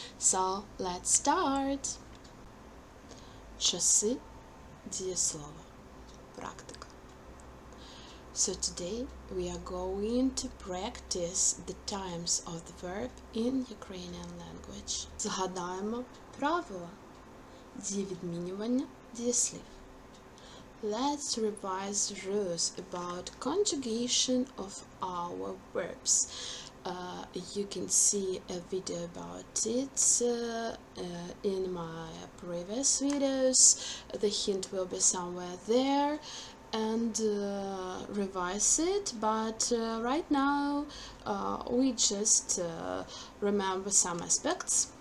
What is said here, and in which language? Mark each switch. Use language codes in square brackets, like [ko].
[en] So let's start. [uk] Часи дієслова. Практика. [en] So today we are going to practice the times of the verb in Ukrainian language. [uk] Згадаємо правила дієвідмінювання дієслів. [en] Let's revise the rules about conjugation of our verbs. You can see a video about it in my previous videos. The hint will be somewhere there, and revise it, but right now we just remember some aspects.